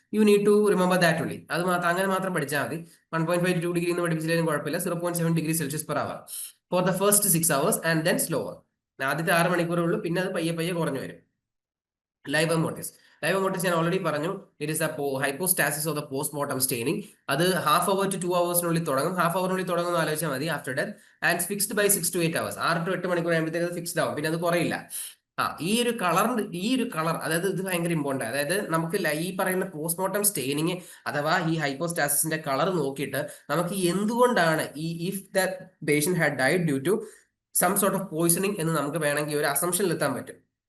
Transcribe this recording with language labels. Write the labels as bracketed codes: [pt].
[en] you need to remember that [ml] ഉള്ളി. അത് മാത്രം, അങ്ങനെ മാത്രം പഠിച്ചാൽ മതി. 1.5 to 2 എന്ന് പഠിപ്പിച്ചാലും കുഴപ്പമില്ല. [en] 0.7 for the first 6 hours and then slower. [ml] ആദ്യത്തെ 6 മണിക്കൂറേ ഉള്ളൂ, പിന്നെ അത് പയ്യെ പയ്യെ കുറഞ്ഞു വരും. ലൈവ മോർട്ടിസ് ഞാൻ ഓൾറെഡി പറഞ്ഞു. [en] It is hypostasis of the postmortem staining. [ml] അത് 1/2 hour to 2 hours തുടങ്ങും. 1/2 hour തുടങ്ങുന്ന ആലോചിച്ചാൽ മതി. [en] After death and fixed by 6 to 8 hours. [ml] 6 to 8 മണിക്കൂർ ആകുമ്പോഴത്തേക്ക് ഫിക്സ്ഡ് ആവും, പിന്നെ അത് കുറയില്ല. ഈ ഒരു കളർ, അതായത് ഇത് ഭയങ്കര ഇമ്പോർട്ടന്റ്. അതായത് നമുക്ക് ഈ പറയുന്ന പോസ്റ്റ്മോർട്ടം സ്റ്റെയിനിങ് അഥവാ ഈ ഹൈപ്പോസ്റ്റാസിസിന്റെ കളർ നോക്കിയിട്ട് നമുക്ക് എന്തുകൊണ്ടാണ് [en] if the patient had died due to some sort of poisoning [ml] എന്ന് നമുക്ക് വേണമെങ്കിൽ ഒരു അസംഷനിൽ എത്താൻ പറ്റും.